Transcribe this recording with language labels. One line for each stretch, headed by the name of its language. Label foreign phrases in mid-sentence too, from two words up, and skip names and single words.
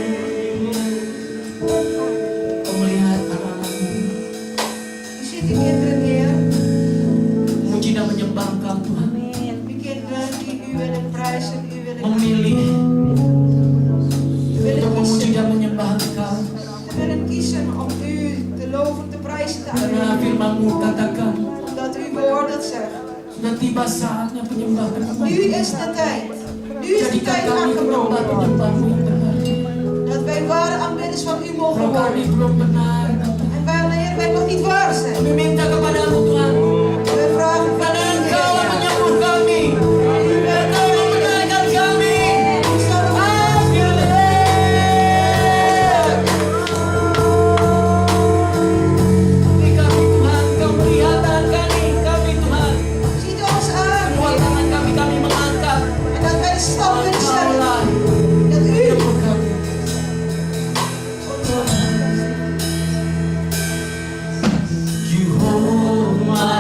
Indonesian: Kau melihat anak-anakmu
Dutch: U ziet de kinderen neer.
Indonesian: memuji dan menyembah Engkau Tuhan,
Dutch: De kinderen die u willen prijzen, u willen
Indonesian: memilih untuk memuji
Dutch: kiezen.
Indonesian: dan menyembah Engkau.
Dutch: Ze willen kiezen om u te loven, te prijzen, te
Indonesian: Karena
Dutch: aanbidden.
Indonesian: firman-Mu katakan,
Dutch: Omdat uw woord dat zegt.
Indonesian: sudah tiba saatnya penyembahan
Dutch: Nu
Indonesian: kembali.
Dutch: is de tijd. Nu is de
Indonesian: Jadikan
Dutch: tijd
Indonesian: kami
Dutch: aangebroken.
Indonesian: penyembah-penyembah-Mu yang benar.
Dutch: Dat wij ware aanbidders van u mogen
Indonesian: Kalau kami
Dutch: worden.
Indonesian: belum benar,
Dutch: En wanneer wij nog niet waar zijn.
Indonesian: kami minta kepada-Mu Tuhan.
Dutch: We vragen van
Indonesian: Karena
Dutch: u,
Indonesian: Engkau yang
Dutch: Heer.
Indonesian: menyembuh kami. Engkau yang membenarkan kami.
Dutch: U zal ons
Indonesian: Beri kami Tuhan, Kau perlihatkan kami Tuhan.
Dutch: ziet ons aan,
Indonesian: Buat
Dutch: Heer.
Indonesian: tangan kami mengangkat.
Dutch: En dat wij de stap kunnen zetten.
Indonesian: Engkaulah
Dutch: Dat u
Indonesian: menyembuh kami.
English: You hold